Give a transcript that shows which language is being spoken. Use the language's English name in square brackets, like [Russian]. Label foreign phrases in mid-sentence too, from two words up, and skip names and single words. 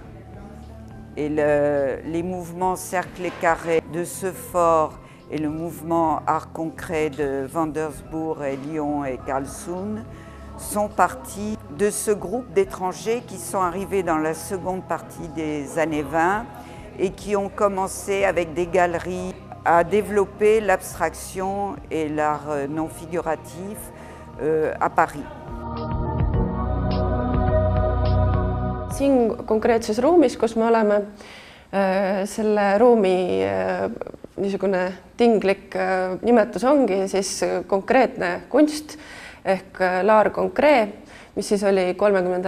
[French] Et les mouvements cercles et carrés de Sephore et le mouvement art concret de Wandersbourg et Lyon et Karlsruhe sont partis de ce groupe d'étrangers qui sont arrivés dans la seconde partie des années 20 et qui ont commencé avec des galeries à développer l'abstraction et l'art non figuratif à Paris. [Estonian] Siin konkreetses ruumis, kus me oleme, selle ruumi niisugune tinglik nimetus ongi siis konkreetne kunst ehk [French] l'art concret, [Estonian] mis siis oli 30.